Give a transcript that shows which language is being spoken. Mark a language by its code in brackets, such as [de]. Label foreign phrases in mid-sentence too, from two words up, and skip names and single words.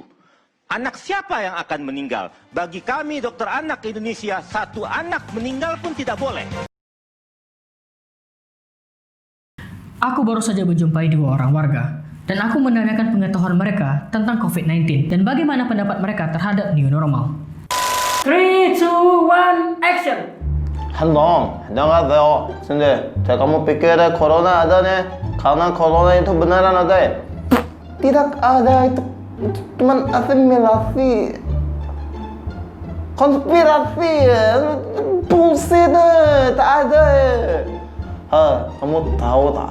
[id] Anak siapa yang akan meninggal? Bagi kami dokter anak Indonesia, 1 anak meninggal pun tidak boleh. Aku baru saja menjumpai 2 orang warga, dan aku menanyakan pengetahuan mereka tentang COVID-19 dan bagaimana pendapat mereka terhadap [en] new normal. [id] 3, 2, 1, action! Halo, [ko] 안녕하세요. 근데 제가 [id] mau pikir corona ada nih, karena corona itu beneran ada ya? Tidak ada, itu cuma asimilasi, konspirasi, bullshit, tak ada. Kamu tahu tak?